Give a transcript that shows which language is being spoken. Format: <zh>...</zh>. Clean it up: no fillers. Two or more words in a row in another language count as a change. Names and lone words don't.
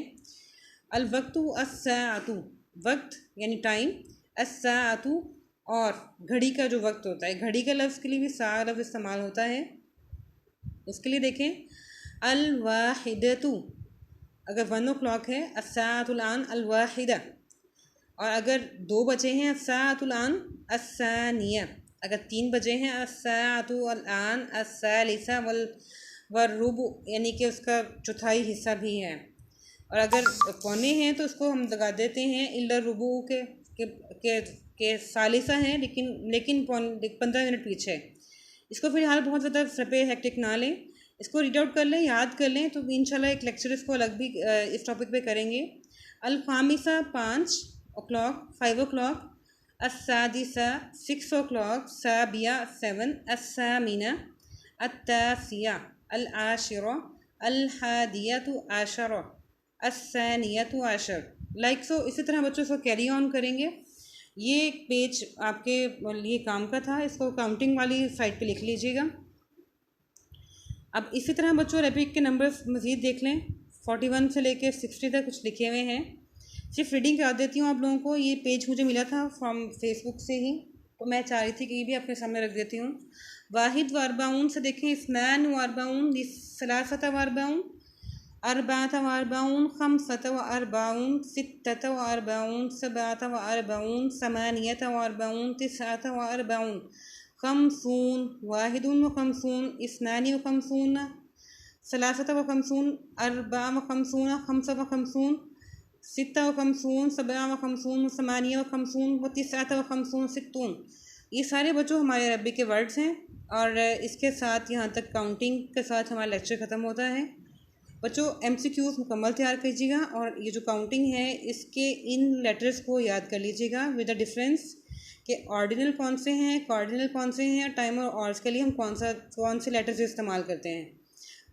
<ar>الوقت الساعة,</ar> <hi>वक्त यानी टाइम, अस्साअतु और घड़ी का जो वक्त होता है, घड़ी का लफ्ज़ के लिए भी सा लफ्ज़ इस्तेमाल होता है। उसके लिए देखें</hi> <ar>الواحدة,</ar> <hi>अगर 1 o'clock है</hi> <ar>الساعة الآن الواحدة,</ar> <hi>और अगर 2 बजे हैं</hi> <ar>الساعة الآن الثانية,</ar> <hi>अगर 3 बजे हैं</hi> <ar>الساعة الآن الثالثة والربع,</ar> <hi>यानी कि उसका चौथाई हिस्सा भी है। और अगर पौने हैं तो उसको हम लगा देते हैं</hi> <ar>إلا ربع</ar> <hi>के सालिसा हैं, लेकिन 15 मिनट पीछे। इसको फिलहाल बहुत ज़्यादा सपे हेक्टिक ना लें, इसको</hi> <en>read out</en> <hi>कर लें, याद कर लें, तो इंशाल्लाह एक लेक्चर इसको अलग भी इस टॉपिक पे करेंगे।</hi> <ar>الخامسة 5 o'clock, 5 o'clock, السادسة 6 o'clock, سابعة 7، الثامنة، التاسعة، العاشرة، الحادية عشرة، الثانية عشر.</ar> <en>like so</en> <hi>इसी तरह बच्चों इसको</hi> <en>carry on</en> <hi>करेंगे। ये एक पेज आपके लिए काम का था, इसको काउंटिंग वाली साइड पे लिख लीजिएगा। अब इसी तरह बच्चों अरबिक के नंबर्स मज़ीद देख लें, 41 से लेके 60 तक कुछ लिखे हुए हैं। सिर्फ रीडिंग करा देती हूँ आप लोगों को। ये पेज मुझे मिला था फ्रॉम फेसबुक से ही, तो मैं चाह रही थी कि ये भी आपके सामने रख देती हूँ।</hi> <ar>واحد وأربعون से देखें, اثنان وأربعون، ثلاثة وأربعون، أربعة وأربعون، خمسة وأربعون، ستة وأربعون، سبعة وأربعون، ثمانية وأربعون، تسعة وأربعون، خمسون، واحد وخمسون، اثنان وخمسون، ثلاثة وخمسون، أربعة وخمسون، خمسة وخمسون، ستة وخمسون، سبعة وخمسون، ثمانية وخمسون، وتسعة وخمسون، ستون.</ar> <hi>ये सारे बच्चों हमारे अरबी के वर्ड्स हैं और इसके साथ यहाँ तक काउंटिंग के साथ हमारा लेक्चर ख़त्म होता है। बच्चों MCQs मुकम्मल तैयार कीजिएगा और ये जो काउंटिंग है इसके इन लेटर्स को याद कर लीजिएगा</hi> <en>with the difference</en> <hi>कि ऑर्डिनल कौन से हैं, कार्डिनल कौन से हैं, टाइम और आवर्स के लिए हम कौन से लेटर्स इस्तेमाल करते हैं।</hi>